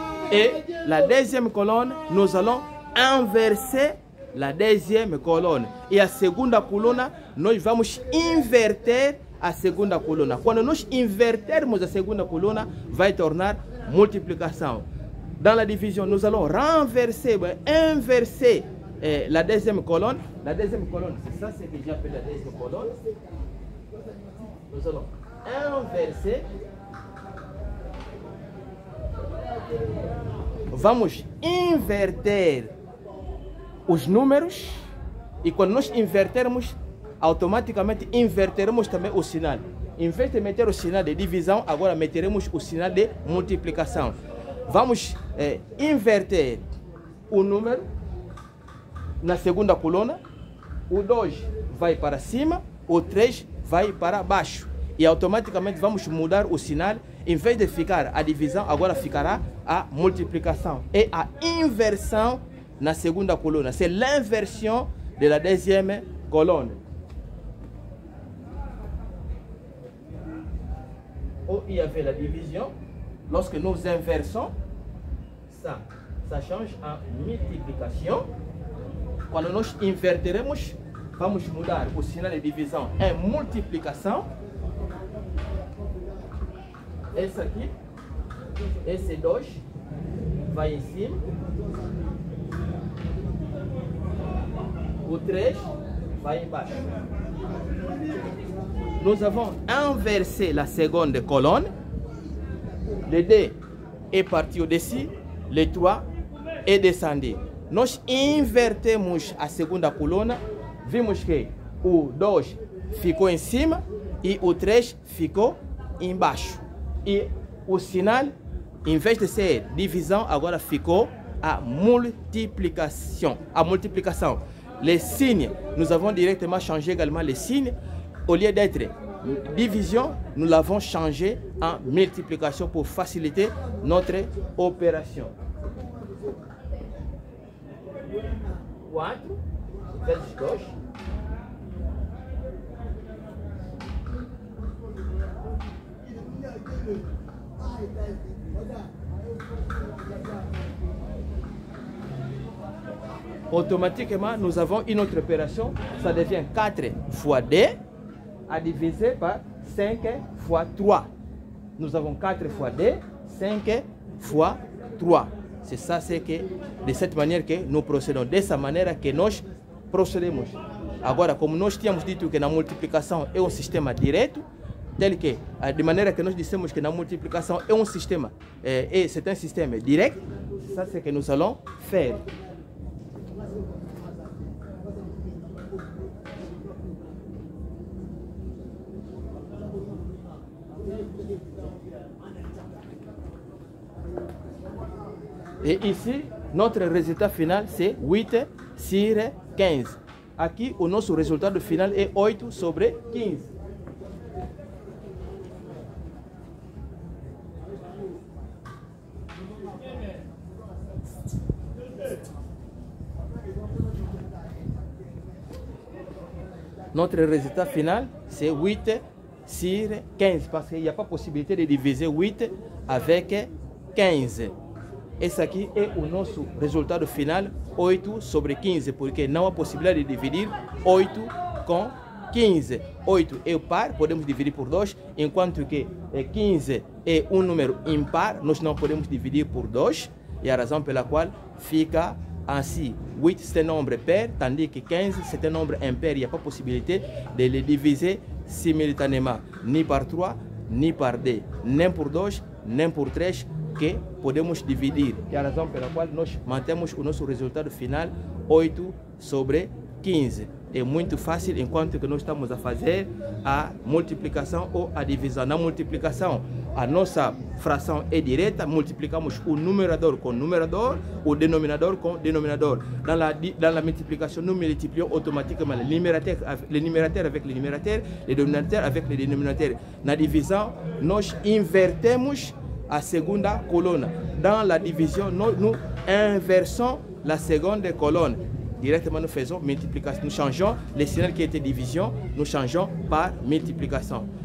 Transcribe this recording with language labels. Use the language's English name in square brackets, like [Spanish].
[French] Et la deuxième colonne, nous allons inverser la deuxième colonne. [Portuguese] E a segunda coluna, nós vamos inverter a segunda coluna. Quando nós invertermos a segunda coluna, vai tornar multiplicação. [French] Dans la division, nous allons renverser, inverser la deuxième colonne. La deuxième colonne, c'est ça, c'est ce que j'appelle la deuxième colonne. Nous allons inverser. [Portuguese] Vamos inverter os números. E quando nós invertermos, automaticamente inverteremos também o sinal. Em vez de meter o sinal de divisão, agora meteremos o sinal de multiplicação. Vamos inverter o número na segunda coluna. O 2 vai para cima, o 3 vai para baixo. E automaticamente vamos mudar o sinal. Em vez de ficar a divisão, agora ficará a multiplicação. E a inversão na segunda coluna. [French] C'est l'inversion de la deuxième colonne. Où il y avait la division, lorsque nous inversons, ça change en multiplication. [Portuguese] Quando nós inverteremos, vamos mudar o sinal de divisão em multiplicação. Esse aqui, esse 2 vai em cima. O 3 vai embaixo. [French] Nous avons inversé la seconde colonne. Le 2 est parti au-dessus, le 3 est descendu. [Portuguese] Nós invertemos a segunda coluna. Vimos que o 2 ficou em cima e o 3 ficou embaixo. E o sinal, em vez de ser divisão, agora ficou a multiplication. [French] Les signes, nous avons directement changé également les signes. Au lieu d'être division, nous l'avons changé en multiplication pour faciliter notre opération. [Portuguese] 4 vezes 2. [French] Automatiquement, nous avons une autre opération. Ça devient 4 fois 2 à diviser par 5 fois 3. Nous avons 4 fois 2, 5 fois 3. C'est ça, c'est que de cette manière que nous procédons. De cette manière que nous procédons. [Portuguese] Agora, como nós tínhamos dito que na multiplicação é um sistema direto, [French] tel que, [Portuguese] de maneira que nós dissemos que na multiplicação é um sistema, [French] c'est un système direct, ça c'est que nous allons faire. Et ici, notre résultat final, c'est 8 sur 15. [Portuguese] Aqui, o nosso resultado final é 8 sobre 15. [French] Notre résultat final, c'est 8 sur 15. Parce qu'il n'y a pas possibilité de diviser 8 avec 15. [Portuguese] Esse aqui é o nosso resultado final, 8 sobre 15, porque não há possibilidade de dividir 8 com 15. 8 é o par, podemos dividir por 2, enquanto que 15 é um número impar, nós não podemos dividir por 2, e a razão pela qual fica assim. [French] 8 c'est un nombre pair, tandis que 15 c'est un nombre impair, il n'y a pas possibilité de les diviser simultanément, ni par 3, ni par 2, [Portuguese] nem por 2, nem por 3, que podemos dividir. É a razão pela qual nós mantemos o nosso resultado final 8 sobre 15. É muito fácil enquanto que nós estamos a fazer a multiplicação ou a divisão. Na multiplicação, a nossa fração é direta, multiplicamos o numerador com numerador, o denominador com denominador. [French] Dans la multiplication, nous multiplions automatiquement le numérateur avec le numérateur, le dénominateur avec le dénominateur. [Portuguese] Na divisão, nós invertemos a segunda colonne. [French] Dans la division, nous inversons la seconde colonne. Directement, nous faisons multiplication. Nous changeons le signal qui était division, nous changeons par multiplication.